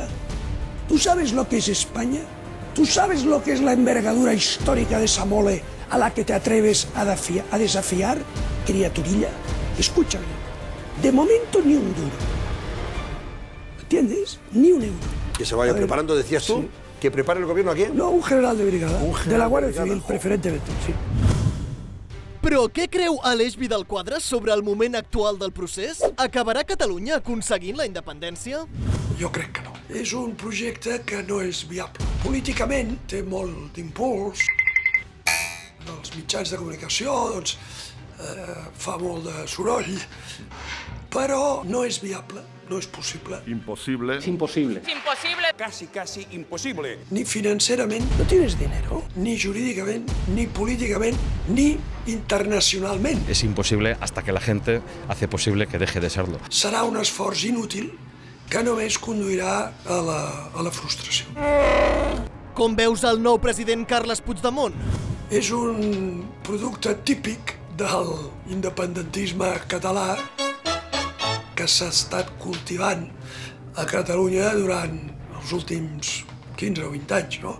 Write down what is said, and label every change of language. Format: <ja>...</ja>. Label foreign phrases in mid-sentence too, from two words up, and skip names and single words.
<es>¿Tú sabes lo que es España? ¿Tú sabes lo que es la envergadura histórica de esa mole a la que te atreves a desafiar, criaturilla? Escúchame, de momento ni un duro. ¿Entiendes? Ni un euro. Que se vaya preparando, decías tú, sí. ¿Que prepare el gobierno a quién? No, un general de brigada, de la Guàrdia Civil, preferentemente, sí.</es> <ca>Però què creu Aleix Vidal-Quadras sobre el moment actual del procés? Acabarà Catalunya aconseguint la independència? Jo crec que no. És un projecte que no és viable. Políticament té molt d'impuls. Els mitjans de comunicació, doncs, fa molt de soroll, però no és viable.</ca> <es>No es posible. Imposible. Es imposible. Es imposible. Casi imposible.</es> <ca>Ni financerament,</ca> <es>no tienes dinero,</es> <ca>ni jurídicament, ni políticament, ni internacionalment.</ca> <es>Es imposible hasta que la gente hace posible que deje de serlo.</es> <ca>Serà un esforç inútil que només conduirà a la frustració. Com veus el nou president Carles Puigdemont? És un producte típic del independentisme català que s'ha estat cultivant a Catalunya durant els últims 15 o 20 anys, no?</ca>